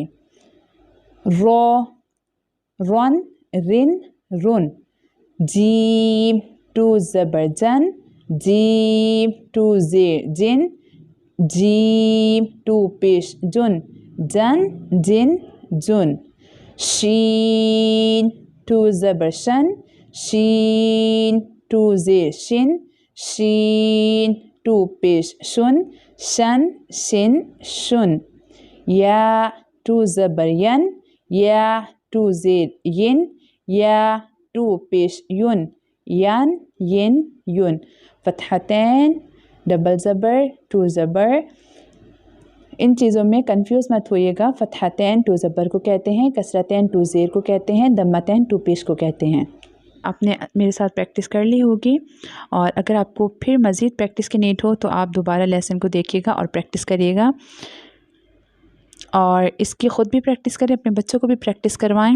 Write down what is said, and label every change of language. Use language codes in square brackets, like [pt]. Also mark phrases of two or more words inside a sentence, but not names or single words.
[ur] رو، رن، رن، رن. جیم 2 زبر جن، جیم 2 زیر جن، جیم 2 پیش جن، جن، جن، جن. شین 2 زبر شن، شین 2 زیر شن، شین 2 پیش شن، شن، شن، شن. یا 2 زبر ین، یا 2 زیر ین، یا 2 پیش یون، ین، ین، یون. فتحتین، ڈبل زبر 2 زبر. ان چیزوں میں کنفیوز مت ہوئیے گا. فتحتین 2 زبر کو کہتے ہیں، کسرتین 2 زیر کو کہتے ہیں، دمتین 2 پیش کو کہتے ہیں. آپ نے میرے ساتھ پریکٹس کر لی ہوگی، اور اگر آپ کو پھر مزید پریکٹس کی نیڈ ہو تو آپ دوبارہ لیسن کو دیکھیے گا اور پریکٹس کریے گا، اور اس کی خود بھی پریکٹس کریں، اپنے بچوں کو بھی پریکٹس کروائیں.